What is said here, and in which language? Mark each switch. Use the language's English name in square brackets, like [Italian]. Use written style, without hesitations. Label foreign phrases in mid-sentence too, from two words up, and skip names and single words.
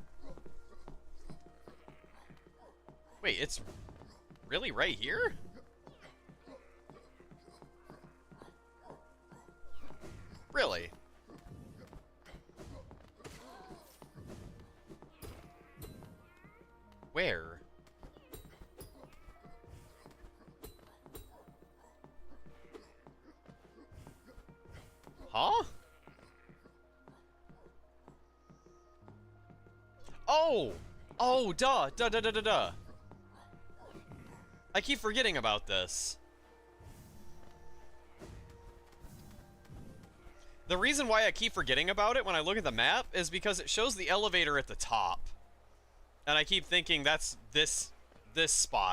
[English] Wait, it's really right here? Really? Where? Huh? Oh! Oh, duh! Duh, duh, duh, duh, duh. I keep forgetting about this. The reason why I keep forgetting about it when I look at the map is because it shows the elevator at the top. And I keep thinking that's this spot.